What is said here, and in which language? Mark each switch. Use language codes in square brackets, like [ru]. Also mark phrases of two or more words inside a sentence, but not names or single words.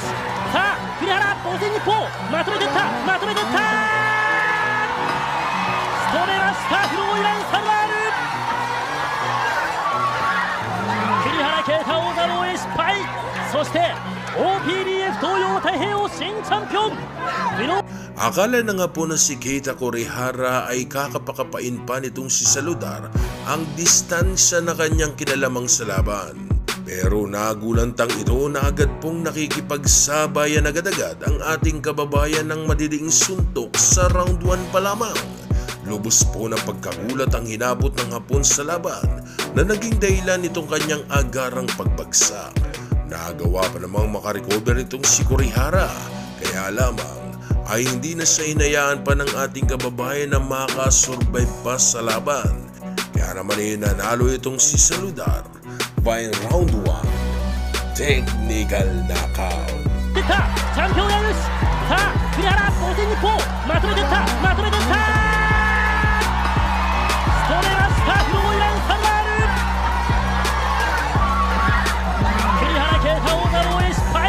[ja] さあ栗原防戦日報まとめていった、まとめていった。仕留めましたフローイラン・サルダール。栗原啓太王座防衛失敗。そして OPBF 東洋太平洋新チャンピオンフロー。 [tl] Akala na nga po na si Keita Kurihara ay kakapakapain pa nitong si Saludar ang distansya na kanyang kinalamang sa laban. Pero nagulantang ito na agad pong nakikipagsabayan agad-agad ang ating kababayan ng madidiing suntok sa round 1 pa lamang. Lubos po na pagkagulat ang hinabot ng Hapon sa laban na naging dahilan nitong kanyang agarang pagbagsak. Nagawa pa namang makarecover nitong si Kurihara, kaya lamang ay hindi na siya hinayaan pa ng ating kababayan na makasurvive pa sa laban. Kaya naman ay nanalo itong si Saludar [en] by round 1, technical knockout. [ja] チャンピオンやるし。さあ栗原防戦日報まとめていった、まとめていった。仕留めましたフローイラン・サルダール。栗原啓太王座防衛失敗。